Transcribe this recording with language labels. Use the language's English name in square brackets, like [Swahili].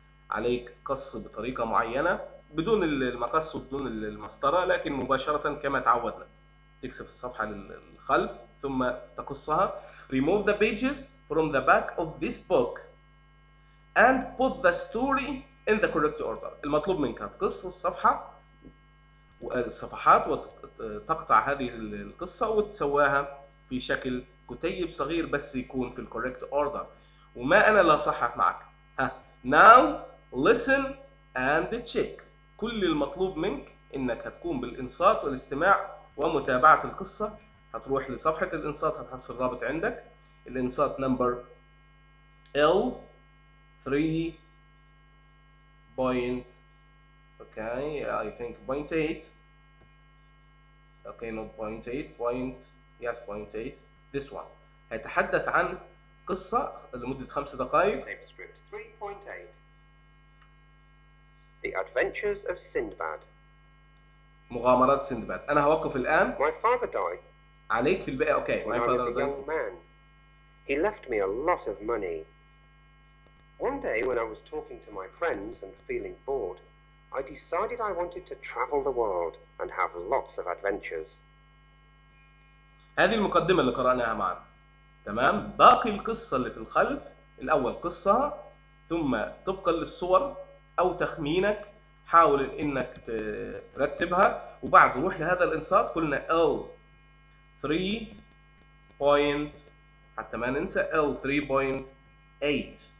[Arabic] عليك قص بطريقة معينة بدون المقص وبدون المسطرة، لكن مباشرة كما تعودنا. تكسف الصفحة للخلف ثم تقصها. [English] Remove the pages from the back of this book and put the story in the correct order. [Arabic] المطلوب منك تقص الصفحات وتقطع هذه القصة وتسواها في شكل كتيب صغير بس يكون في [English] الكوريكت اوردر. [Arabic] وما انا لا صحح معك. [English] now listen and check. [Arabic] كل المطلوب منك انك هتكون بالانصات والاستماع ومتابعة القصة. هتروح لصفحة الإنصات، هتحصل الرابط عندك. الإنصات [English] Number L3 point okay I think point 8 okay not point 8 point yes point 8 this one. [Arabic] هيتحدث عن قصة لمدة 5 دقائق. [English] Tape script 3.8 The Adventures of Sindbad. [Arabic] مغامرات سندباد. أنا هوقف الآن. [English] My father died [Arabic] عليك في الباقي. Okay. [English] when I was a young man. He left me a lot of money. One day when I was talking to my friends and feeling bored, I decided I wanted to travel the world and have lots of adventures. [Arabic] هذه المقدمة اللي قرأناها معنا. تمام؟ باقي القصة اللي في الخلف، الأول قصها ثم طبقا للصور أو تخمينك حاول إنك ترتبها، وبعد روح لهذا الإنصات. قلنا L3 point حتى ما ننسى L3.8.